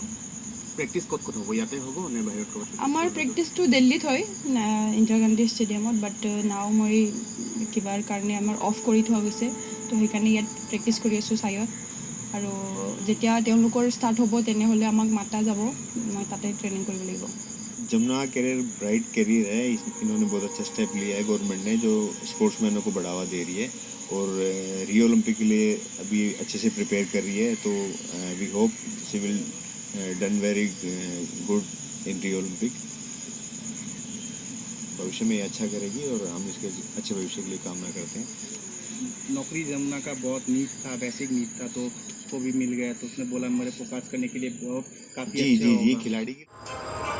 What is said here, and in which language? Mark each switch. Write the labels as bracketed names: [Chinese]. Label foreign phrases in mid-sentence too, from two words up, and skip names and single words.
[Assamese] প্ৰেক্টিচ ক'ত হ'ব? ইয়াতে হ'ব নে বাহিৰত ক'ৰবাত? আমাৰ প্ৰেক্টিচটো দিল্লীত হয়, ইন্দিৰা গান্ধী ষ্টেডিয়ামত। [English] but now [Assamese] মই কিবাৰ কাৰণে আমাৰ অফ কৰি থোৱা গৈছে, তো সেইকাৰণে ইয়াত প্ৰেক্টিচ কৰি আছোঁ চাইত। আৰু যেতিয়া তেওঁলোকৰ ষ্টাৰ্ট হ'ব তেনেহ'লে আমাক মাতা যাব, মই তাতে ট্ৰেইনিং কৰিব লাগিব। [Hindi] जमुना [English] career bright career [Hindi] है। इन्होंने बहुत अच्छा स्टेप लिया है गवर्नमेंट ने, जो स्पोर्ट्समैनों को बढ़ावा दे रही है और रियो ओलंपिक के लिए अभी अच्छे से प्रिपेयर कर रही है। [English] तो we hope she will done very good in Rio Olympic. [Hindi] भविष्य में अच्छा करेगी और हम इसके अच्छे भविष्य के लिए कामना करते हैं। नौकरी जमुना का बहुत नीड था, [English] basic need [Hindi] था, तो उसको भी मिल गया। तो उसने बोला मेरे फोकस करने के लिए बहुत काफ़ी जी अच्छा जी होगा। जी खिलाड़ी की